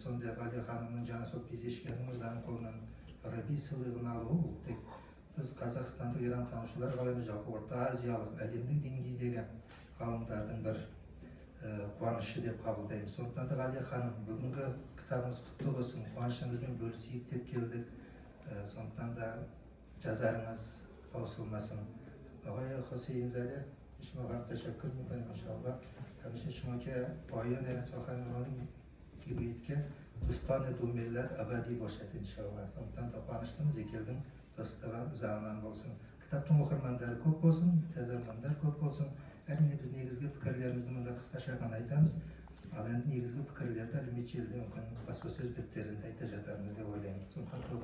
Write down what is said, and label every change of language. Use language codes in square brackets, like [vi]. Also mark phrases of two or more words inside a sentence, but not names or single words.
[kk] Сондай Ғалия ханымның жаңа сол Пезешкен мырзаның қолынан Фараби сыйлығын алуы, бұл тек біз қазақстандық ирантанушылар ғана жалпы орта азиялық әлемдік деңгейдегі ғалымдардың бір қуанышы деп қабылдаймыз. Сондықтан да Ғалия ханым, бүгінгі кітабыңыз құтты болсын, қуанышыңызбен бөлісейік деп келдік. Сондықтан да жазарыңыз таусылмасын. [fa] آقای حسین زاده شما وقت تشکر میکنیم انشاءالله. همیشه شما که پایان سخنرانی میگویید که دوستان دو ملت ابدی باشد انشاءالله. [kk] Сондықтан да қуаныштымыз, екі елдің достығы ұзағынан болсын. Кітаптың оқырмандары көп болсын, жазармандар көп болсын. Әрине біз негізгі пікірлерімізді мұнда қысқаша ғана айтамыз. Ал енді негізгі пікірлерді әлеуметтік желіде мүмкін баспасөз беттерінде айта жатармыз деп ойлаймын.